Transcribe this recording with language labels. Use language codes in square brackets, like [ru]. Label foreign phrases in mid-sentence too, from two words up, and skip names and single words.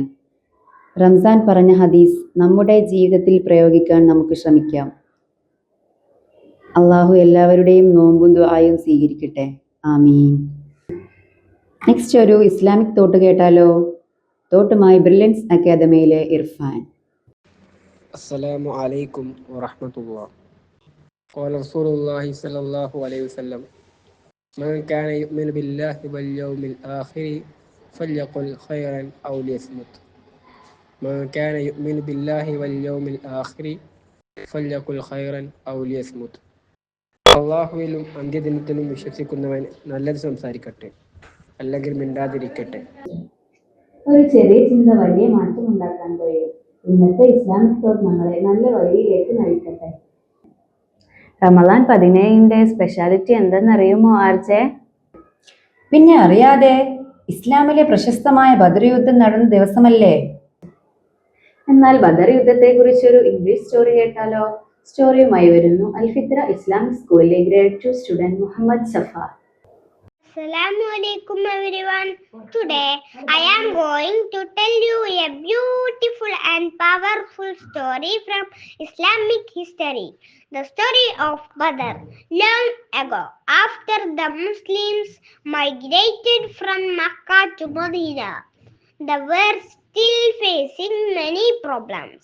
[ml] റംസാൻ പറഞ്ഞ ഹദീസ് നമ്മുടെ ജീവിതത്തിൽ പ്രയോഗിക്കാൻ നമുക്ക് ശ്രമിക്കാം. അള്ളാഹു എല്ലാവരുടെയും നോമ്പും ദുആയും സ്വീകരിക്കട്ടെ. ആമീൻ. നെക്സ്റ്റ് ഒരു [en] Islamic thought [ml] കേട്ടാലോ? തോട്ടുമായി ബ്രില്യൻസ് അക്കാദമിയിലെ ഇർഫാൻ. [ar] السلام عليكم ورحمة الله. قال رسول الله صلى الله عليه وسلم: من كان يؤمن بالله واليوم الآخر فليقل خيرا أو ليصمت. من كان يؤمن بالله واليوم الآخر فليقل خيرا أو ليصمت. [ml] അള്ളാഹുവിലും അന്ത്യദിനത്തിലും വിശ്വസിക്കുന്നവൻ നല്ലത് സംസാരിക്കട്ടെ, അല്ലെങ്കിൽ മിണ്ടാതിരിക്കട്ടെ. ഒരു ചെറിയ ചിന്ത വലിയ മാറ്റം ഉണ്ടാക്കാൻ കഴിയും. ഇന്നത്തെ [en] Islamic thought [ml] നമ്മളെ നല്ല വഴിയിലേക്ക് നയിക്കട്ടെ. റമദാൻ 17ന്റെ സ്പെഷ്യാലിറ്റി എന്തെന്നറിയുമോ ആർജെ? പിന്നെ അറിയാതെ, ഇസ്ലാമിലെ പ്രശസ്തമായ ബദർ യുദ്ധം നടന്ന ദിവസമല്ലേ? എന്നാൽ ബദർ യുദ്ധത്തെ കുറിച്ചൊരു [en] English story [ml] കേട്ടാലോ? സ്റ്റോറിയുമായി വരുന്നു അൽഫിത്ര ഇസ്ലാമിക് സ്കൂളിലെ [en] grade 2 student [ml] മുഹമ്മദ് സഫ. [ar] السلام عليكم [en] everyone. Today I am going to tell you a beautiful and powerful story from Islamic history. The story of Badr. Long ago, after the Muslims migrated from Mecca to Medina, they were still facing many problems.